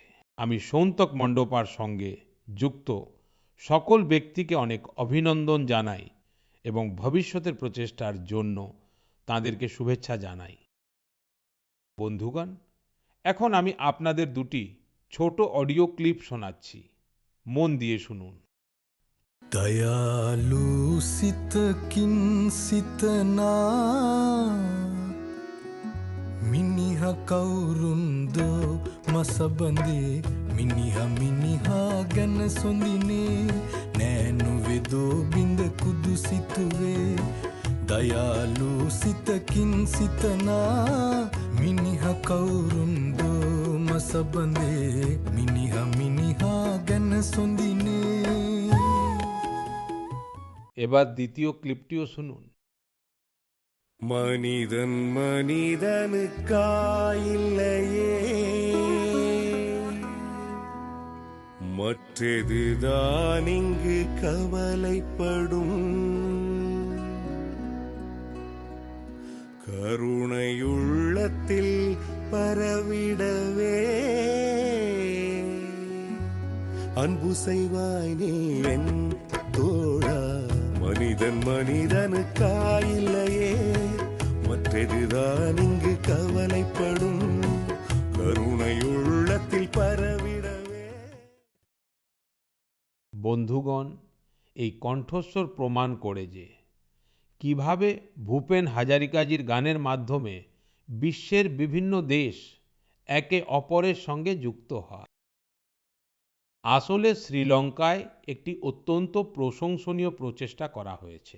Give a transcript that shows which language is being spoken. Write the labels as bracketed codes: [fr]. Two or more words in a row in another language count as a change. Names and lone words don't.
[bn] আমি সৌন্তখ মণ্ডপার সঙ্গে যুক্ত সকল ব্যক্তিকে অনেক অভিনন্দন জানাই এবং ভবিষ্যতের প্রচেষ্টার জন্য তাদেরকে শুভেচ্ছা জানাই। বন্ধুগণ, এখন আমি আপনাদের দুটি ছোট অডিও ক্লিপ শোনাচ্ছি, মন দিয়ে শুনুন। [si] දයාලු සිතකින් සිතනා මිනිහා කවුරුන්ද මසබඳේ මිනිහා මිනිහා ගැන සොඳිනේ නෑනුවෙදෝ බිඳ කුදු සිතුවේ දයාලු සිතකින් සිතනා මිනිහා කවුරුන්ද මසබඳේ මිනිහා මිනිහා ගැන සොඳිනේ। এবার দ্বিতীয় ক্লিপটিও শুনুন। [ta] மனிதன் மனிதனுக்காயில்லையே, மற்றதுதான் இங்கு கவலைப்படும் கருணையுள்ளத்தில் பரவிடவே அன்பு செய்வாய் நீ என் தோழா மனிதன் மனிதனுக்காயில்லையே மற்றதுதான் இங்கு கவலைப்படும் கருணையுள்ளத்தில் பரவிடவே [bn] বন্ধুগণ, এই কণ্ঠস্বর প্রমাণ করে যে কিভাবে ভূপেন হাজারিকাজির গানের মাধ্যমে বিশ্বের বিভিন্ন দেশ একে অপরের সঙ্গে যুক্ত হয়। আসলে শ্রীলঙ্কায় একটি অত্যন্ত প্রশংসনীয় প্রচেষ্টা করা হয়েছে।